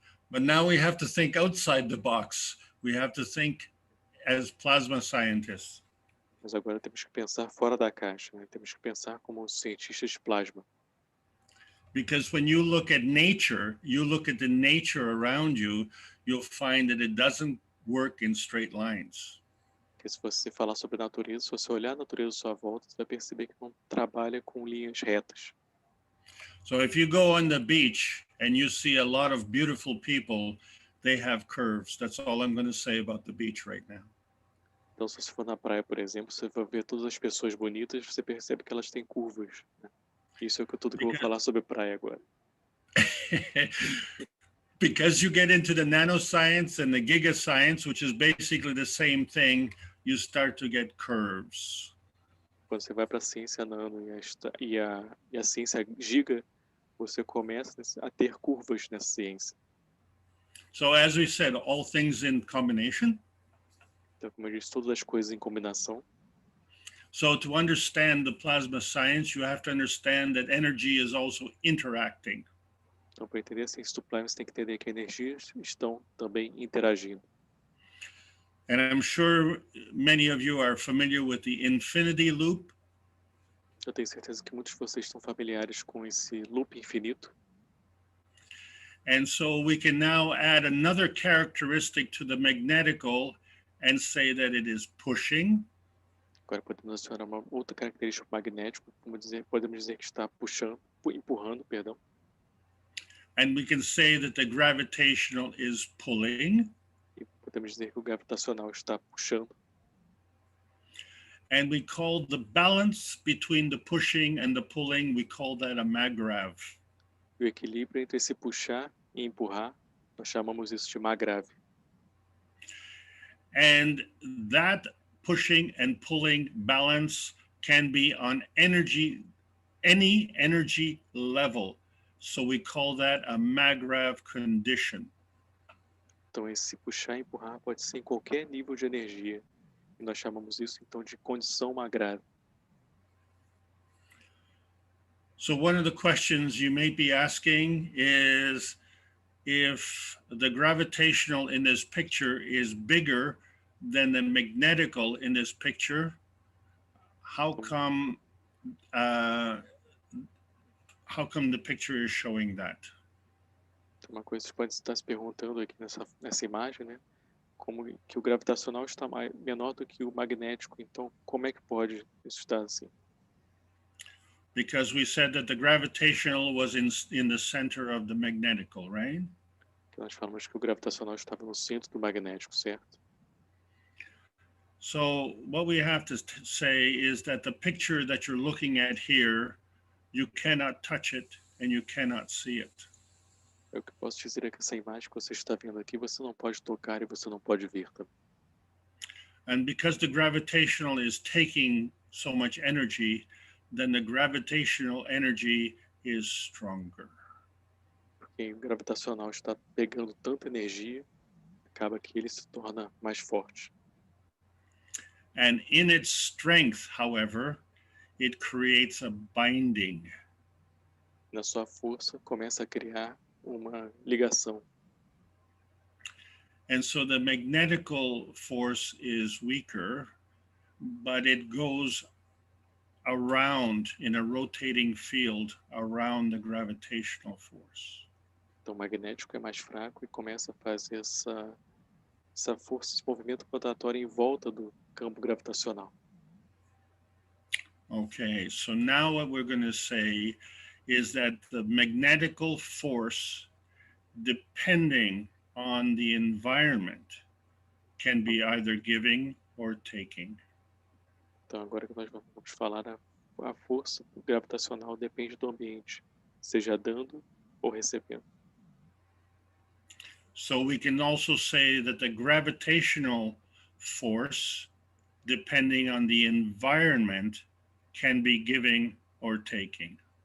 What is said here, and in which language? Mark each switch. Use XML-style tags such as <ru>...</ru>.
<en>But now we have to think outside the box. We have to think as plasma scientists.</en> <pt>Mas agora temos que pensar fora da caixa, né? Temos que pensar como cientistas de plasma.</pt> <en>Because when you look at nature, you look at the nature around you, you'll find that it doesn't work in straight lines.</en> <pt>Porque se você falar sobre a natureza, se você olhar a natureza à sua volta, você vai perceber que não trabalha com linhas retas.</pt> <en>So if you go on the beach and you see a lot of beautiful people, they have curves. That's all I'm going to say about the beach right now.</en> <pt>Então, se você for na praia, por exemplo, você vai ver todas as pessoas bonitas, você percebe que elas têm curvas, né? Isso é tudo que eu vou falar sobre praia agora.</pt> <en>Because you get into the nanoscience and the gigascience, which is basically the same thing, you start to get curves.</en> <pt>Quando você vai para a ciência nano e a ciência giga, você começa a ter curvas nessa ciência.</pt> <en>So as we said, all things in combination.</en> <pt>Então, como eu disse, todas as coisas em combinação.</pt> <en>So to understand the plasma science, you have to understand that energy is also interacting.</en> <pt>Então, para entender a ciência do plasma, você tem que entender que energias estão também interagindo.</pt> <en>And I'm sure many of you are familiar with the infinity loop.</en> <pt>Eu tenho certeza que muitos de vocês estão familiares com esse loop infinito.</pt> <en>And so we can now add another characteristic to the magnetical and say that it is pushing.</en> <pt>Agora podemos adicionar uma outra característica magnética, podemos dizer que está empurrando, perdão.</pt> <en>And we can say that the gravitational is pulling.</en> <pt>E podemos dizer que o gravitacional está puxando.</pt> <en>And we call the balance between the pushing and the pulling, we call that a maggrav.</en> <pt>E o equilíbrio entre esse puxar e empurrar, nós chamamos isso de maggrav.</pt> <en>And that pushing and pulling balance can be on any energy level. So we call that a maggrav condition.</en> <pt>Então esse puxar e empurrar pode ser em qualquer nível de energia. E nós chamamos isso então de condição maggrav.</pt> <en>So one of the questions you may be asking is if the gravitational in this picture is bigger than the magnetical in this picture, how come the picture is showing that?</en> <pt>Uma coisa que você pode estar se perguntando aqui nessa imagem, né? Como que o gravitacional está menor do que o magnético, então como é que pode isso estar assim?</pt> <en>Because we said that the gravitational was in the center of the magnetical, right?</en> <pt>Nós falamos que o gravitacional estava no centro do magnético, certo?</pt> <en>So what we have to say is that the picture that you're looking at here, you cannot touch it and you cannot see it.</en> <pt>O que eu posso dizer é que essa imagem que você está vendo aqui, você não pode tocar e você não pode ver também.</pt> <en>And because the gravitational is taking so much energy, then the gravitational energy is stronger.</en> <pt>Porque o gravitacional está pegando tanta energia, acaba que ele se torna mais forte.</pt> <en>And in its strength, however, it creates a binding.</en> <pt>Na sua força, começa a criar uma ligação.</pt> <en>And so the magnetical force is weaker, but it goes around in a rotating field around the gravitational force.</en> <pt>Então o magnético é mais fraco e começa a fazer essa força, esse movimento rotatório em volta do campo gravitacional.</pt> <en>Okay, so now what we're going to say is that the magnetical force, depending on the environment, can be either giving or taking.</en> <pt>Então agora que nós vamos falar a força gravitacional depende do ambiente, seja dando ou recebendo.</pt> <en>So we can also say that the gravitational force, depending on the environment, can be giving or taking.</en>